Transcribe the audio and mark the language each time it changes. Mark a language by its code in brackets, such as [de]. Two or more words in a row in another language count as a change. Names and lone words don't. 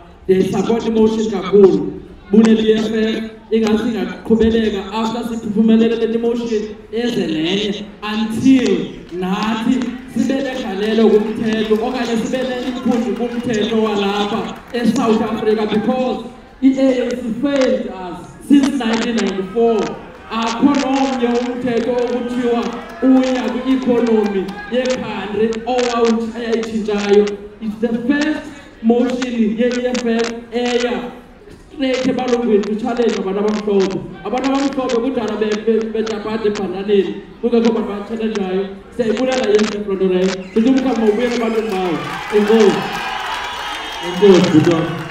[xh] Ndiyayisupport imotion kakhulu. Bulela i-EFF ingase ingaqhubeleka after siphumelele le motion eze nenye until nathi sibe negalelo kumthetho okanye sibe ne-input kumthetho walapha eSouth Africa because i-ANC [en] failed us since 1994. [xh] Akho nomnye umthetho okuthiwa uya kwi-economy ye-country eyayitshintshayo. [en] It's the first motion [xh] ye-EFF eya straight ebalungwini kuchallenge abantu abamhlophe. Abantu abamhlophe kudala betapade ebhandaneni kungekho bantu batshalenjayo. Siyayibulela i-EFF loo nto leyo. Sithi umhlaba mawubuyele ebantwini bawo. Enkosi. Enkosi butwana.